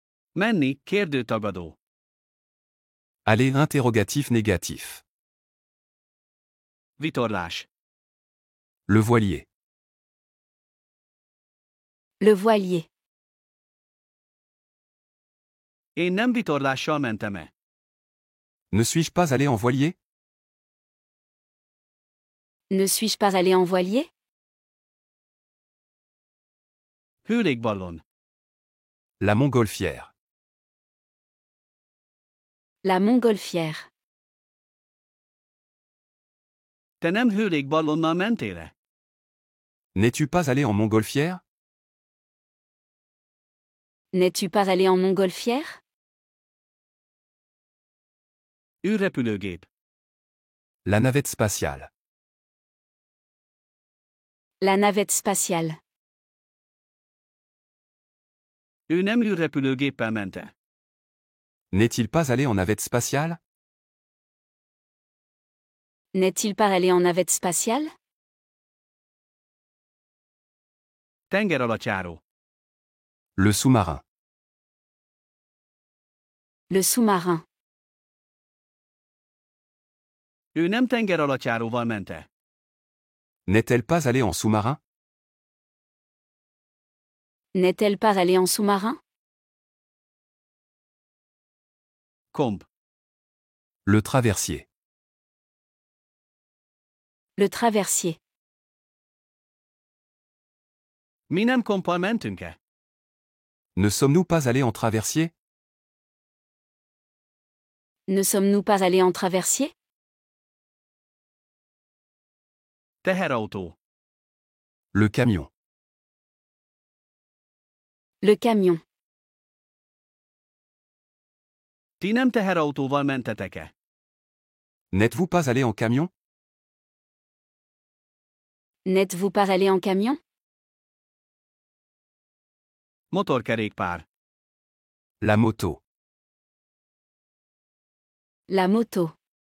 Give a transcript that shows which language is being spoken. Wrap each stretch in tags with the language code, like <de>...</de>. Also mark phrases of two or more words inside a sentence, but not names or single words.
<hu>Menni, kérdőtagadó.</hu> <fr>Aller interrogatif négatif.</fr> <hu>Vitorlás.</hu> <fr>Le voilier. Le voilier.</fr> <hu>Én nem vitorlással mentem-e.</hu> <fr>Ne suis-je pas allé en voilier? Ne suis-je pas allé en voilier?</fr> <hu>Hőlégballon.</hu> <fr>La montgolfière. La montgolfière.</fr> <hu>Te nem hőlégballonnal mentél-e?</hu> <fr>N'es-tu pas allé en montgolfière? N'es-tu pas allé en montgolfière?</fr> <hu>űrrepülőgép.</hu> <fr>La navette spatiale. La navette spatiale.</fr> <hu>Ő nem űrrepülőgéppel mente.</hu> <fr>N'est-il pas allé en navette spatiale? N'est-il pas allé en navette spatiale?</fr> <hu>Tengeralattjáró.</hu> <fr>Le sous-marin. Le sous-marin.</fr> <hu>Ő nem tengeralattjáróval mente.</hu> <fr>N'est-elle pas allée en sous-marin? N'est-elle pas allée en sous-marin?</fr> <hu>Komp.</hu> <fr>Le traversier. Le traversier.</fr> <hu>Mi nem komppal mentünk-e?</hu> <fr>Ne sommes-nous pas allés en traversier? Ne sommes-nous pas allés en traversier?</fr> <hu>Teherautó.</hu> <fr>Le camion. Le camion.</fr> <hu>Ti nem teherautóval mentetek-e?</hu> <fr>N'êtes-vous pas allé en camion? N'êtes-vous pas allé en camion?</fr> <hu>Motorkerékpár.</hu> <fr>La moto. La moto.</fr>